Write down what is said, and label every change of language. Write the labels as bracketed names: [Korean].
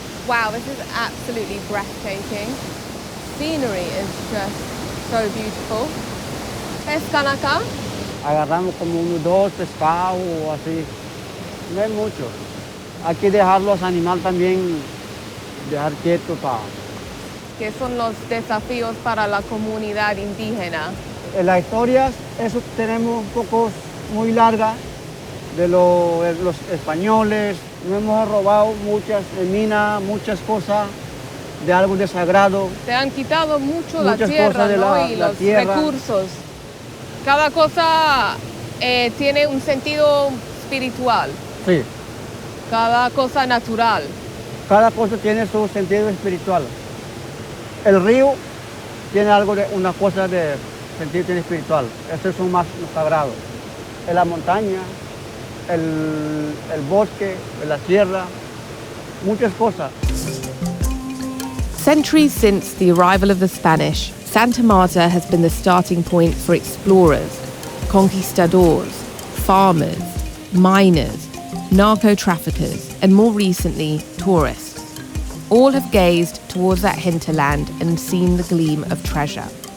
[English] Wow, this is absolutely breathtaking. Scenery is just so beautiful. [Spanish] ¿Pescan acá? Agarramos como unos 2 pescados o así. No es mucho. Hay que dejar los animales también, dejar quietos para... ¿Qué son los desafíos para la comunidad indígena? En las historias, eso tenemos un poco muy larga de los españoles. Nos hemos robado muchas minas, muchas cosas de algo de sagrado. Te han quitado mucho la tierra, ¿no? Y los recursos. Cada cosa tiene un sentido espiritual. Sí. Cada cosa natural. Cada cosa tiene su sentido espiritual. El río tiene una cosa de sentido espiritual. Eso es más sagrado. En la montaña, el bosque, en la sierra, muchas cosas. [English] Centuries since the arrival of the Spanish, Santa Marta has been the starting point for explorers, conquistadors, farmers, miners, narco-traffickers, and more recently, tourists. All have gazed towards that hinterland and seen the gleam of treasure.